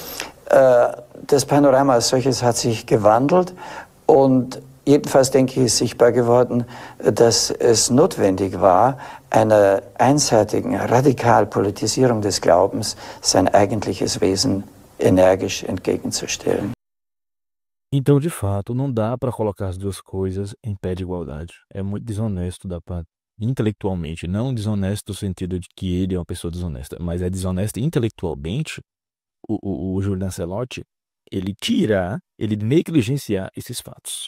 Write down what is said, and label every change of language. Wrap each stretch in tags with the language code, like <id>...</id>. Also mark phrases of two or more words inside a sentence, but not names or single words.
<de>Das Panorama als solches hat sich gewandelt und jedenfalls, denke ich, ist sichtbar geworden, dass es notwendig war, einer einseitigen Radikalpolitisierung des Glaubens sein eigentliches Wesen energisch entgegenzustellen.</de> <pt>Então, de fato, não dá para colocar as duas coisas em pé de igualdade. É muito desonesto da parte, intelectualmente, não desonesto no sentido de que ele é uma pessoa desonesta, mas é desonesto intelectualmente. O Júlio Lancelotti, ele negligenciar esses fatos.</pt>